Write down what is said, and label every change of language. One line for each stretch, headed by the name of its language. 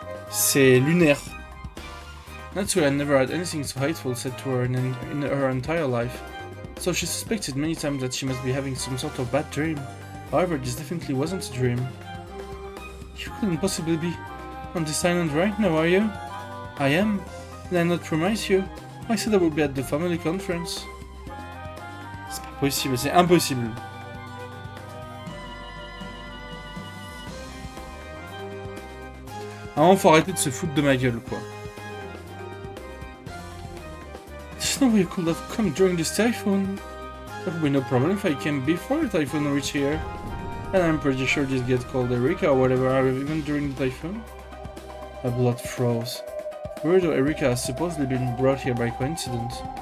French: C'est lunaire.
English: Natsue had never had anything so hateful said to her in her entire life, so she suspected many times that she must be having some sort of bad dream. However, this definitely wasn't a dream. You couldn't possibly be on this island right now, are you? I am. Did I not promise you? I said I would be at the family conference.
French: C'est pas possible, c'est impossible. À un moment, faut arrêter de se foutre de ma gueule, quoi.
English: There's no way you could have come during this typhoon. There would be no problem if I came before the typhoon reached here. And I'm pretty sure this gets called Erika or whatever, even during the typhoon. My blood froze. Weirdo Erika has supposedly been brought here by coincidence.